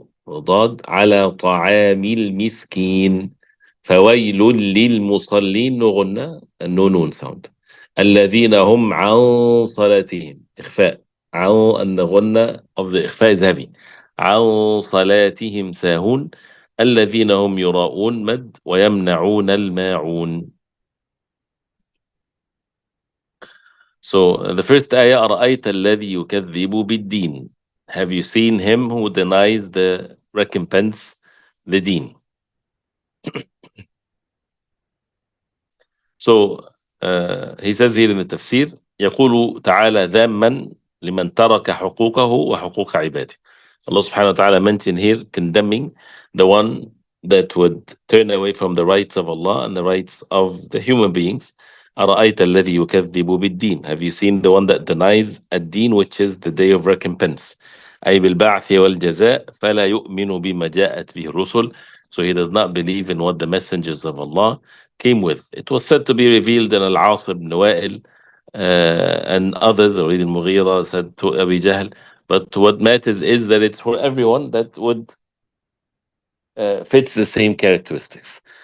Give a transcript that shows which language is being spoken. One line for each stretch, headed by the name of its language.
Arabic: ضاد على طعام المسكين فويل للمصلين نغنى النون ساوند الذين هم عن صلاتهم إخفاء عن النغنى
English: of the
Arabic: إخفاء
English: is heavy
Arabic: عن صلاتهم ساهون الذين هم يراءون مد ويمنعون الماعون. So the first ayah أرأيت الذي يكذب بالدين.
English: Have you seen him who denies the recompense, the deen? So he says here in the tafsir
Arabic: يقول تعالى ذاما لمن ترك حقوقه وحقوق عباده.
English: Allah subhanahu wa ta'ala mentioned here condemning the one that would turn away from the rights of Allah and the rights of the human beings.
Arabic: أرأيت الذي يكذب بالدين.
English: Have you seen the one that denies الدين, which is the day of recompense?
Arabic: أي بالبعث والجزاء فلا يؤمن بما جاءت به الرسل.
English: So he does not believe in what the messengers of Allah came with. It was said to be revealed in Al-As ibn Wa'il and others, or Al Mughira said to Abi Jahl. But what matters is that it's for everyone that would fits the same characteristics.